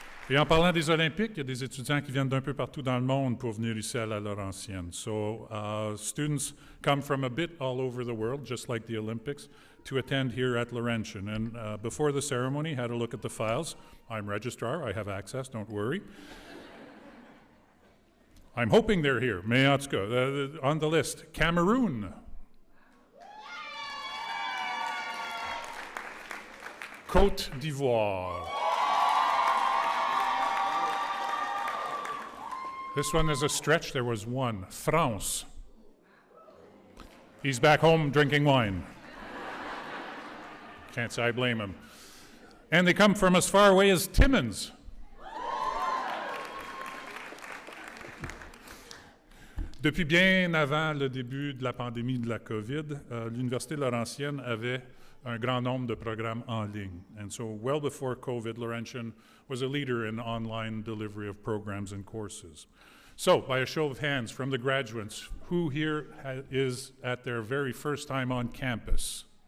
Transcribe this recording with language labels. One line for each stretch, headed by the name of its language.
French: Et en parlant des Olympiques, il y a des étudiants qui viennent d'un peu partout dans le monde pour venir ici à la Laurentienne.
English: So students come from a bit all over the world, just like the Olympics, to attend here at Laurentian. And before the ceremony, had a look at the files. I'm registrar, I have access, don't worry. I'm hoping they're here,
French: mais en tout cas,
English: on the list, Cameroon. Côte d'Ivoire. This one is a stretch, there was one. France. He's back home drinking wine. Can't say I blame him. And they come from as far away as Timmins.
French: Depuis bien avant le début de la pandémie de la COVID, l'Université Laurentienne avait un grand nombre de programmes en ligne.
English: And so well before COVID, Laurentian was a leader in online delivery of programs and courses. So, by a show of hands from the graduates, who here is at their very first time on campus?